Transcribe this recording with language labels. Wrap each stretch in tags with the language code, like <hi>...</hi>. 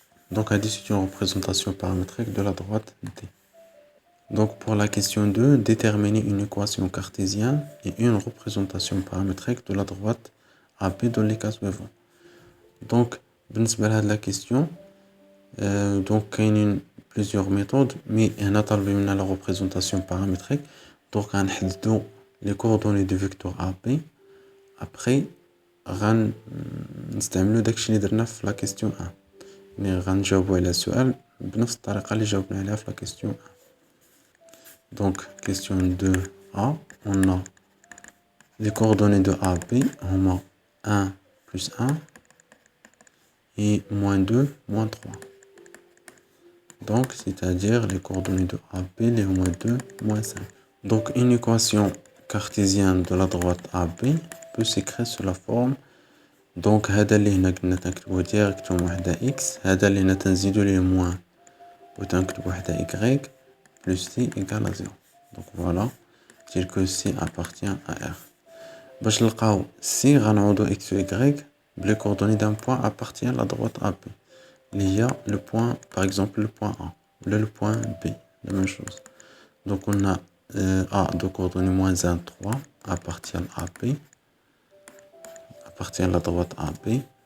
<fr>Donc, c'est une représentation paramétrique de la droite D. Donc, pour la question 2, déterminer une équation cartésienne et une représentation paramétrique de la droite AB dans les cas suivants. Donc, pour la question, donc, il y a plusieurs méthodes, mais on a la représentation paramétrique. Donc, on a les coordonnées du vecteur AB. Après, on</fr> <ar>استعملوا داكشي اللي درنا في</ar> <fr>la question 1.</fr> <ar>يعني غنجاوبوا على السؤال بنفس الطريقة اللي جاوبنا عليها في</ar> <fr>la question 1. Donc, question 2a, on a les coordonnées de AB, on a 1 plus 1 et moins 2, moins 3. Donc, c'est-à-dire les coordonnées de AB, les moins 2, moins 5. Donc, une équation cartésienne de la droite AB peut s'écrire sous la forme.</fr> <ar>Donc, هذا اللي هنا كنا تنكتبوه ديريكتوم وحدة x, هذا اللي هنا تنزيدو ليه موان وتنكتبو وحدة y,</ar> <fr>plus c égale à 0. Donc, voilà, dire que c appartient à R.</fr> <ar>باش نلقاو c غنعوضو x و y</ar> <fr>les coordonnées d'un point appartient à la droite AB. Il y a le point, par exemple le point A, le point B, la même chose. Donc on a A de coordonnées moins 1, 3 appartient à AB, appartient à la droite AB.</fr>